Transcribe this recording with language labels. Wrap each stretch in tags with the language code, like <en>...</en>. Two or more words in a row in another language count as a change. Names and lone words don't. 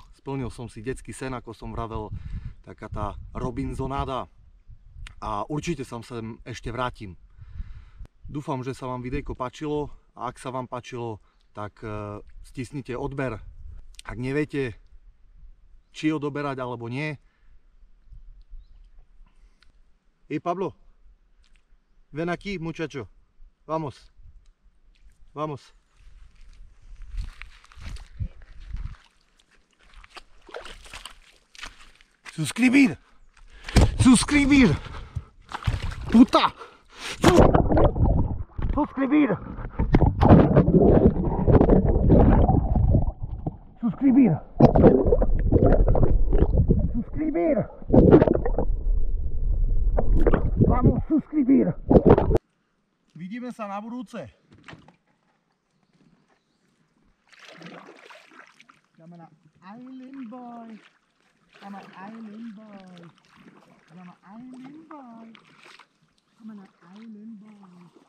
<sk>Splnil som si detský sen, ako som vravel, taká tá Robinsonáda. A určite sa sem ešte vrátim. Dúfam, že sa vám videjko páčilo a ak sa vám páčilo, tak stisnite odber. Ak neviete, či odoberať alebo nie.</sk> <es>Pablo, ven aquí, muchacho. Vamos. Vamos. Suscribir. Suscribir. Puta! Suscribir! Suscribir! Suscribir! Vamos suscribir!</es> <sk>Vidíme sa na budúce.</sk> <en>I'm an island boy. I'm an island boy. I'm an island boy. I'm an island boy.</en>